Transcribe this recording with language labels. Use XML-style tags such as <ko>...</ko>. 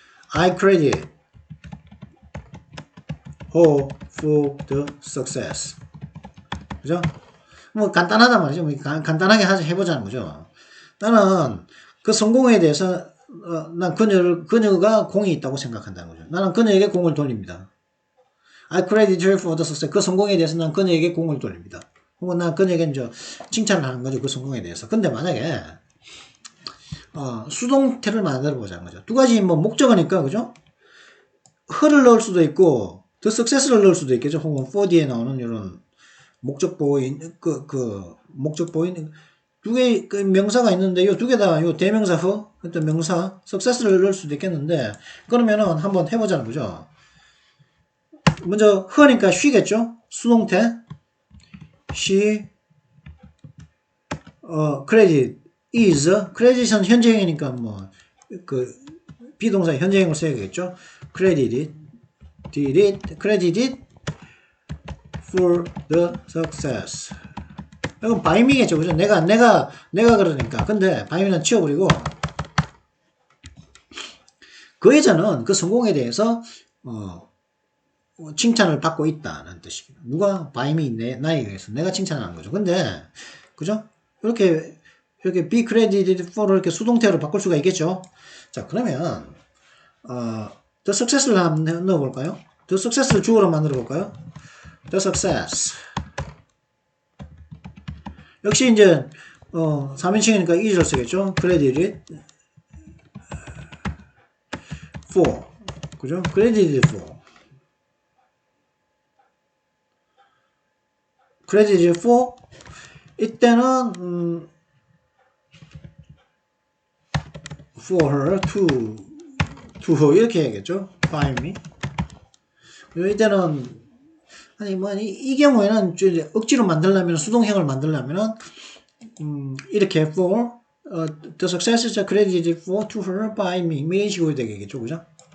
<en>I credit her for the success.</en> <ko>그죠? 뭐 간단하단 말이죠. 뭐 간단하게 해보자는 거죠. 나는 그 성공에 대해서 난 그녀가 공이 있다고 생각한다는 거죠. 나는 그녀에게 공을 돌립니다.</ko> <en>I credit her for the success.</en> <ko>그 성공에 대해서 난 그녀에게 공을 돌립니다. 혹은 난 그녀에게 이제 칭찬을 하는 거죠. 그 성공에 대해서. 근데 만약에 수동태를 만들어 보자는 거죠. 두 가지 뭐 목적어니까 그죠? her를 넣을 수도 있고 the success를 넣을 수도 있겠죠. 혹은 for 뒤에 나오는 이런 목적보인 목적보인 두 개의 명사가 있는데 요 두 개 다 요 대명사 her 어떤 명사 success를 넣을 수도 있겠는데 그러면은 한번 해보자는 거죠. 먼저 her니까 she겠죠. 수동태</ko> <en>she credit is credit</en> <ko>은 현재형이니까 뭐 비동사 현재형을 써야겠죠.</ko> <en>credited for the success.</en> <ko>이건</ko> <en>by me</en> <ko>겠죠. 그죠? 내가 그러니까. 근데 by me는 치워버리고 그 여자는 그 성공에 대해서 칭찬을 받고 있다는 뜻이에요. 누가</ko> <en>by me</en> <ko>나에 의해서 내가 칭찬하는 거죠. 근데 그죠? 이렇게</ko> <en>be credited for</en> <ko>를 이렇게 수동태로 바꿀 수가 있겠죠. 자, 그러면 the success를 한번 넣어볼까요? the success를 주어로 만들어 볼까요?</ko> <en>the success.</en> <ko>역시 이제 3인칭이니까 is를 쓰겠죠.</ko> <en>credited for.</en> <ko>그죠?</ko> <en>credited for. credited for</en> <ko>이때는</ko> <en>for her to her</en> <ko>이렇게 해야겠죠.</ko> <en>by me.</en> <ko>이때는 아니 뭐 이 경우에는 억지로 만들려면 수동형을 만들려면은 이렇게</ko> <en>for the success is credited for to her by me</en> <ko>이런 식으로 되겠죠. 그죠?</ko>